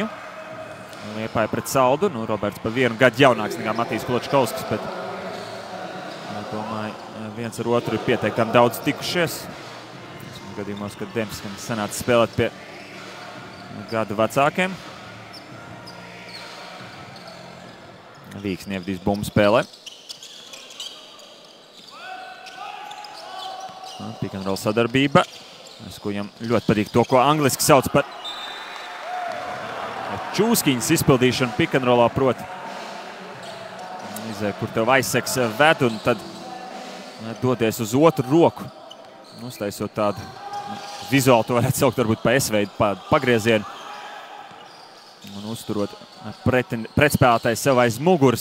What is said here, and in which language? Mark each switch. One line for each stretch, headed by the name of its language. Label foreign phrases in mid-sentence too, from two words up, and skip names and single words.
Latvian: Liepāja pret Saldu, Roberts pa 1 gadu jaunāks nekā Matīs Kločkovskis, bet domāju, viens ar otru ir pietiekami daudz tikušies. Gadījumos, kad Demskim sanāca spēlēt pie gadu vecākiem. Vīksni ievadīs bumbu spēlē.
English: Pick and roll
Latvian: sadarbība. Skujam ļoti patīk to, ko angliski sauc par čūskiņas izpildīšanu
English: pick and rollā,
Latvian: proti. Kur tev aizseks ved un tad dodies uz otru roku. Uztaisot tādu vizuāli, to varētu saukt varbūt pa S-veidu pagriezienu. Un uzturot pretspēlētājs sev aiz muguras.